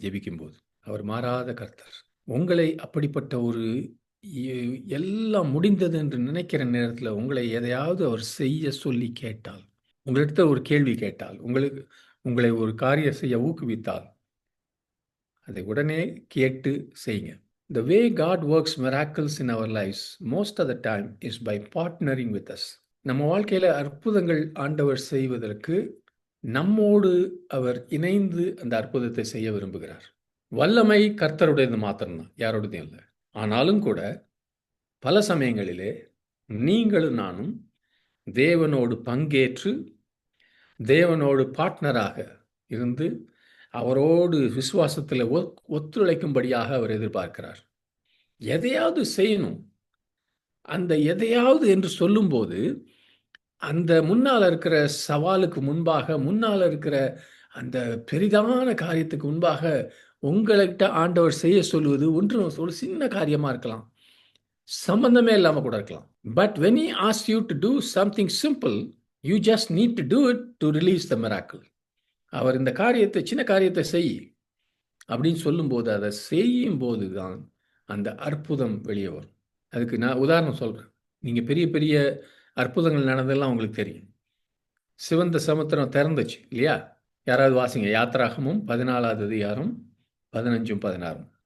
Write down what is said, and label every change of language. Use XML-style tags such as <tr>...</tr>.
<ta>ஜெபிக்கும்போது அவர் மாறாத கர்த்தர். உங்களை அப்படிப்பட்ட ஒரு எல்லாம் முடிந்தது என்று நினைக்கிற நேரத்தில் உங்களை எதையாவது அவர் செய்ய சொல்லி கேட்டால், உங்களிடத்த ஒரு கேள்வி கேட்டால், உங்களை ஒரு காரியம் செய்ய ஊக்குவித்தால், அதை உடனே கேட்டு செய்யுங்க.</ta> <en>The way God works miracles in our lives most of the time is by partnering with us.</en> <ta>நம்ம வாழ்க்கையில் அற்புதங்கள் ஆண்டவர் செய்வதற்கு நம்மோடு அவர் இணைந்து அந்த அற்புதத்தை செய்ய விரும்புகிறார். வல்லமை கர்த்தருடையது மாத்திரம்தான், யாரோடதும் இல்லை. ஆனாலும் கூட பல சமயங்களிலே நீங்களும் நானும் தேவனோடு பங்கேற்று தேவனோடு பார்ட்னராக இருந்து அவரோடு விசுவாசத்தில் ஒத்துழைக்கும்படியாக அவர் எதிர்பார்க்கிறார். எதையாவது செய்யணும். அந்த எதையாவது என்று சொல்லும்போது அந்த முன்னால் இருக்கிற சவாலுக்கு முன்பாக, முன்னால் இருக்கிற அந்த பெரிதான காரியத்துக்கு முன்பாக உங்கள்கிட்ட ஆண்டவர் செய்ய சொல்லுவது ஒரு சின்ன காரியமாக இருக்கலாம், சம்பந்தமே இல்லாமல் கூட இருக்கலாம்.</ta> <en>But when he asks you to do something simple, you just need to do it to release the miracle.</en> <ta>அவர் இந்த காரியத்தை, சின்ன காரியத்தை செய் அப்படின்னு சொல்லும்போது, அதை செய்யும் போது தான் அந்த அற்புதம் வெளியே வரும். அதுக்கு நான் உதாரணம் சொல்கிறேன். நீங்கள் பெரிய பெரிய அற்புதங்கள் நடந்ததெல்லாம் உங்களுக்கு தெரியும். சிவந்த சமுத்திரம் திறந்துச்சு இல்லையா? யாராவது வாசிங்க யாத்ராகமும் 14வது அதிகாரம் 15-16.</ta>